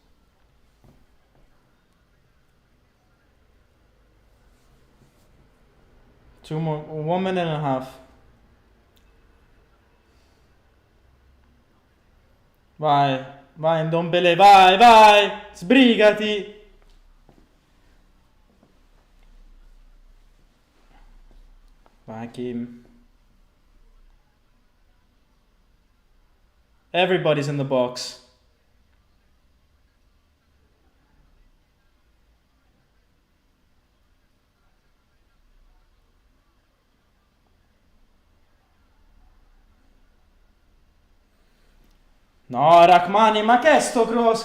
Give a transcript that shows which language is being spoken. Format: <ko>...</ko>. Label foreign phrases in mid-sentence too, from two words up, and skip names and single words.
<en>Two more, 1 minute and a half.</en> <it>Vai, vai Ndombele, vai, vai, sbrigati. Vai Kim.</it> <en>Everybody's in the box.</en> <it>No, Rachmani, ma che è sto cross?</it>